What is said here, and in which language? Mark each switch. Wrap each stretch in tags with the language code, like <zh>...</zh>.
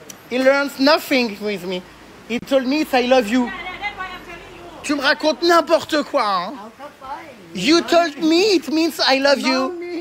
<en>He learns nothing with me. He told me I love you.</en> <fr>Tu me racontes n'importe quoi, hein?</fr> <en>You told me it means I love you.</en>